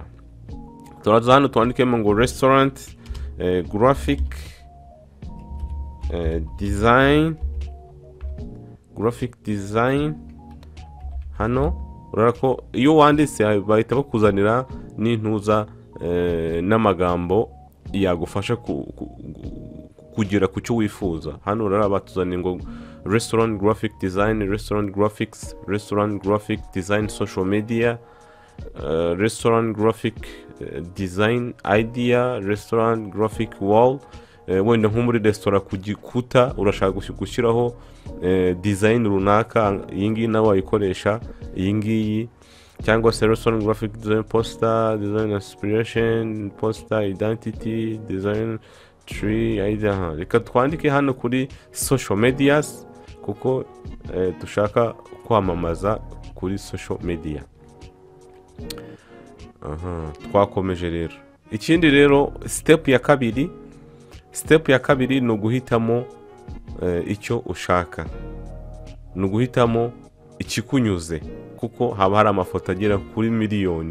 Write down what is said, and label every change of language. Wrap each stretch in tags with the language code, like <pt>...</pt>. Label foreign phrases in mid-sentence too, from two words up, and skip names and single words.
<rw>Turaza hano twandikemo ngo</rw> <en>restaurant graphic design.</en> <rw>Hano urako iyo wanditse bahita bakuzanira n'intuza n'amagambo yagufasha kugera ku cyo wifuza. Hano urara batuzaniye ngo</rw> <en>restaurant graphic design, restaurant graphics, restaurant graphic design social media, restaurant graphic design idea, restaurant graphic wall.</en> <rw>Wenda nko muri restaurant ku gikuta urashaka gushyiraho design runaka, iyi ngiyi nawe wayikoresha iyi ngiyi, cyangwa se</rw> <en>restaurant graphic design poster, design inspiration, poster identity, design tree idea.</en> <rw>Reka twandike hano kuri</rw> <en>social medias</en> <rw>kuko dushaka kwamamaza kuri</rw> <en>social media.</en> <rw>Twakomeje rero. Ikindi rero, step ya kabiri ni uguhitamo icyo ushaka, ni uguhitamo ikikunyuze, kuko haba hari amafoto agera kuri miliyoni.</rw>